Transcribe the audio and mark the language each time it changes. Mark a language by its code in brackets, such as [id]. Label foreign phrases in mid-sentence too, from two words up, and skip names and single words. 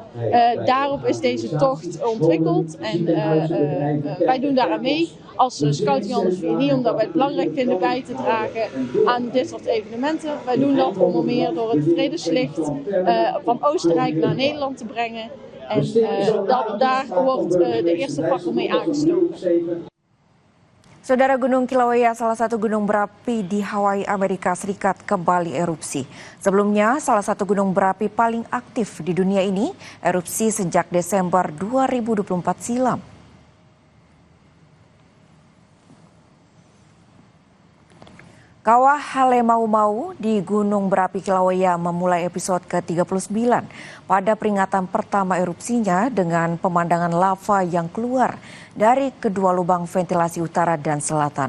[nl] Daarop is deze tocht ontwikkeld en wij doen daaraan mee als Scouting Anders VNI, omdat wij het belangrijk vinden bij te dragen aan dit soort evenementen. Wij doen dat onder meer door het vredeslicht van Oostenrijk naar Nederland te brengen. En daar wordt de eerste fakkel mee aangestoken. [id] Saudara, Gunung Kilauea, salah satu gunung berapi di Hawaii, Amerika Serikat, kembali erupsi. Sebelumnya, salah satu gunung berapi paling aktif di dunia ini erupsi sejak Desember 2024 silam. Kawah Halemaumau di Gunung Berapi Kilauea memulai episode ke-39 pada peringatan pertama erupsinya dengan pemandangan lava yang keluar dari kedua lubang ventilasi utara dan selatan.